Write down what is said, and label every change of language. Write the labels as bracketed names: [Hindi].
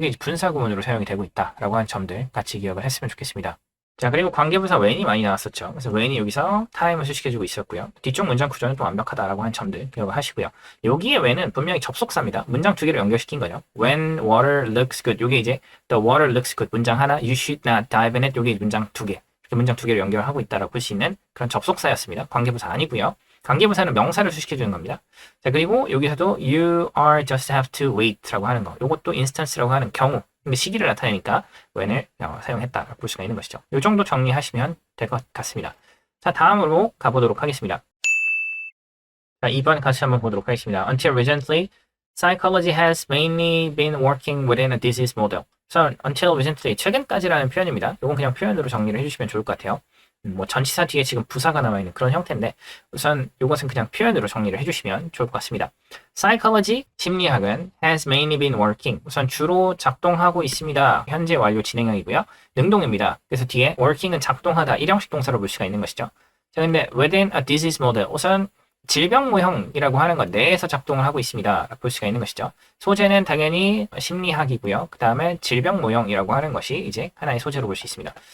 [Korean] 이게 분사 구문으로 사용이 되고 있다라고 하는 점들 같이 기억을 했으면 좋겠습니다. 자, 그리고 관계부사 when이 많이 나왔었죠. 그래서 when이 여기서 time을 수식해주고 있었고요. 뒤쪽 문장 구조는 또 완벽하다라고 하는 점들 기억을 하시고요. 여기에 when은 분명히 접속사입니다. 문장 두 개를 연결시킨 거죠. [English] When water looks good. [Korean] 이게 이제 [English] the water looks good. [Korean] 문장 하나. [English] You should not dive in it. [Korean] 이게 문장 두 개. 이렇게 문장 두 개를 연결하고 있다라고 볼 수 있는 그런 접속사였습니다. 관계부사 아니고요. 관계부사는 명사를 수식해주는 겁니다. 자, 그리고 여기서도 [English] you are just have to wait [Korean] 라고 하는 거. 이것도 instance라고 하는 경우. 근데 시기를 나타내니까 when을 사용했다라고 볼 수가 있는 것이죠. 이 정도 정리하시면 될 것 같습니다. 자, 다음으로 가보도록 하겠습니다. 자, 2번 같이 한번 보도록 하겠습니다. [English] Until recently, psychology has mainly been working within a disease model. So, until recently, [Korean] 최근까지라는 표현입니다. 이건 그냥 표현으로 정리를 해주시면 좋을 것 같아요. 뭐 전치사 뒤에 지금 부사가 나와 있는 그런 형태인데 우선 이것은 그냥 표현으로 정리를 해주시면 좋을 것 같습니다. [English] Psychology, [Korean] 심리학은 [English] has mainly been working. [Korean] 우선 주로 작동하고 있습니다. 현재 완료 진행형이고요. 능동입니다. 그래서 뒤에 working은 작동하다, 일형식 동사로 볼 수가 있는 것이죠. 자, 근데 [English] within a disease model, [Korean] 우선 질병 모형이라고 하는 것 내에서 작동을 하고 있습니다. 볼 수가 있는 것이죠. 소재는 당연히 심리학이고요. 그 다음에 질병 모형이라고 하는 것이 이제 하나의 소재로 볼 수 있습니다.